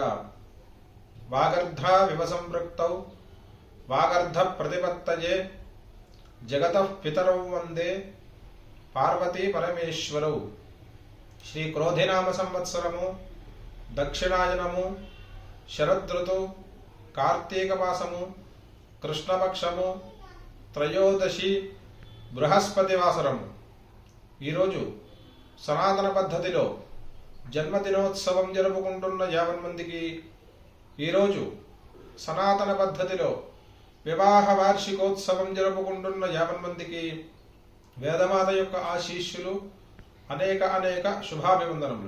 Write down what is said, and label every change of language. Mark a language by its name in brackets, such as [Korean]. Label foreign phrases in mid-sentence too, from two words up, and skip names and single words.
[Sanskrit] वागर्धाविव संपृक्तौ वागर्धप्रतिपत्तये जगतः पितरौ वन्दे पार्वती परमेश्वरौ। श्री क्रोधिनाम संवत्सरमु दक्षिणायनमु शरदृतु कार्तीक मासमु कृष्णपक्षमु त्रयोदशी బృహస్పతి వాసరము। [Telugu] ఈరోజు సనాతన పద్ధతిలో జన్మదినోత్సవం జరుపుకుంటున్న 50 మందికి, ఈరోజు సనాతన పద్ధతిలో వివాహ వార్షికోత్సవం జరుపుకుంటున్న 50 మందికి వేదమాత యొక్క ఆశీస్సులు, అనేక శుభాభివందనములు।